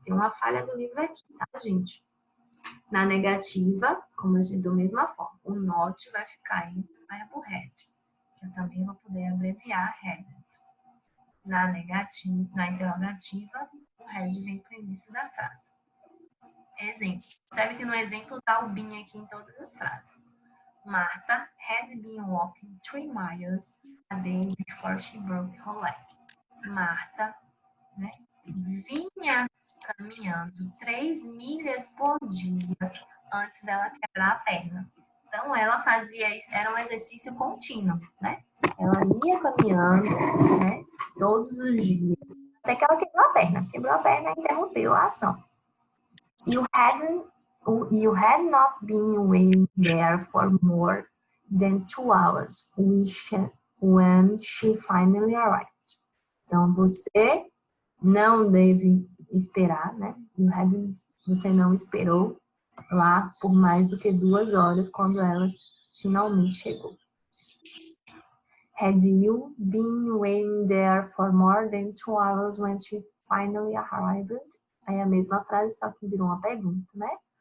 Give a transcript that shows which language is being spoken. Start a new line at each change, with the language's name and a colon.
Portuguese: Tem uma falha do livro aqui, tá, gente? Na negativa, como a gente, da mesma forma, o not vai ficar em verbo had, que eu também vou poder abreviar hadn't. Na negativa, na interrogativa, o had vem para o início da frase. Exemplo. Percebe que no exemplo está o been aqui em todas as frases.
English: Martha had been walking 3 miles a day before she broke her leg.
Portuguese: Martha, né, vinha caminhando 3 milhas por dia antes dela quebrar a perna. Então, ela fazia isso, era um exercício contínuo, né? Ela ia caminhando, né, todos os dias, até que ela quebrou a perna. Quebrou a perna e interrompeu a ação.
English: You had not been waiting there for more than 2 hours when she finally arrived.
Portuguese: Então, você não deve esperar, né? Você não esperou lá por mais do que 2 horas quando ela finalmente chegou.
English: Had you been waiting there for more than 2 hours when she finally arrived?
Portuguese: Aí a mesma frase, só que virou uma pergunta, né?